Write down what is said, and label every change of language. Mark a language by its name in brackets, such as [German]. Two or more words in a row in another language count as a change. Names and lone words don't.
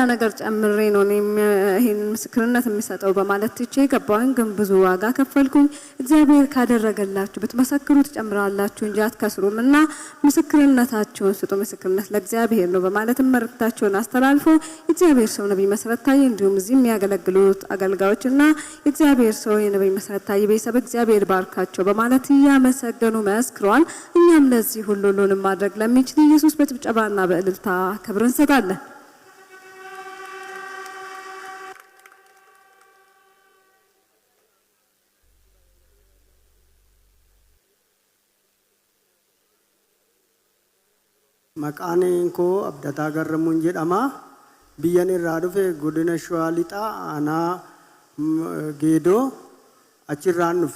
[Amharic] ነገር ጨምሬ ነው ይሄን ምስክርነት የሚሰጠው በማለት ትቼ ገባሁኝ። ግን ብዙ ዋጋ ከፈልኩኝ። እግዚአብሔር ካደረገላችሁ ብትመሰክሩ ትጨምራላችሁ እንጂ አትከስሩም እና ምስክርነታችሁን ስጡ፣ ምስክርነት ለእግዚአብሔር ነው በማለት መልእክታቸውን አስተላልፎ የእግዚአብሔር ሰው ነብይ መሰረት ታዬ እንዲሁም እዚህ የሚያገለግሉት አገልጋዮችና የእግዚአብሔር ሰው የነብይ መሰረት ታዬ ቤተሰብ እግዚአብሔር ባርካቸው በማለት እያመሰገኑ መስክረዋል። እኛም ለዚህ ሁሉንም ማድረግ ለሚችል ኢየሱስ በጭብጨባና በእልልታ ክብር እንሰጣለን። [Oromo] Maqaan koo Abdataa Garramuun jedhama. Biyyan irraa dhufe godina Shawaa Lixaa aanaa Geedoo achirraan dhufe.